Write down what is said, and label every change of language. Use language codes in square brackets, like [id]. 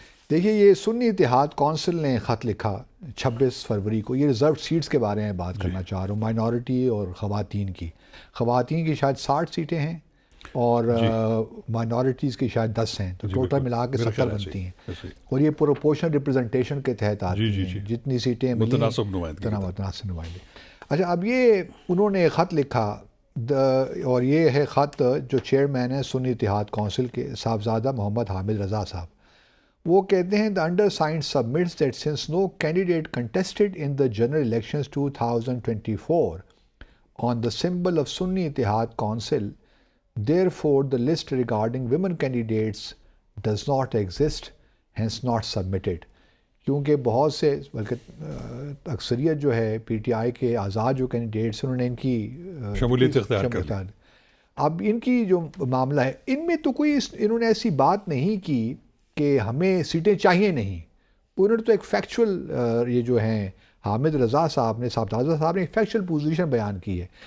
[ur] دیکھیے, یہ سنی اتحاد کونسل نے خط لکھا 26 فروری کو, یہ ریزرو سیٹس کے بارے میں بات کرنا چاہ رہا ہوں, مائنورٹی اور خواتین کی شاید 60 سیٹیں ہیں اور مائنورٹیز کی شاید 10 ہیں, تو ٹوٹل ملا کے 70 بنتی ہیں, اور یہ پروپورشنل ریپرزنٹیشن کے تحت آتی ہیں, جتنی سیٹیں متناسب نمائندگی. اچھا, اب یہ انہوں نے خط لکھا, اور یہ ہے خط جو چیئرمین ہے سنی اتحاد کونسل کے صاحبزادہ محمد حامد رضا صاحب. وہ کہتے ہیں, [en] the undersigned submits that since no candidate contested in the general elections 2024 on the symbol of Sunni Ittihad Council, therefore the list regarding women candidates does not exist, hence not submitted. [ur] کیونکہ بہت سے, بلکہ اکثریت جو ہے P T I کے آزاد جو candidates انہوں نے ان کی شمولیت اختیار کر لی. اب ان کی جو معاملہ ہے, ان میں تو کوئی انہوں نے ایسی بات نہیں کی کہ ہمیں سیٹیں چاہیے نہیں. انہوں نے تو ایک فیکچول, یہ جو ہیں حامد رضا صاحب نے, صاحبزادہ صاحب نے ایک فیکچول پوزیشن بیان کی ہے.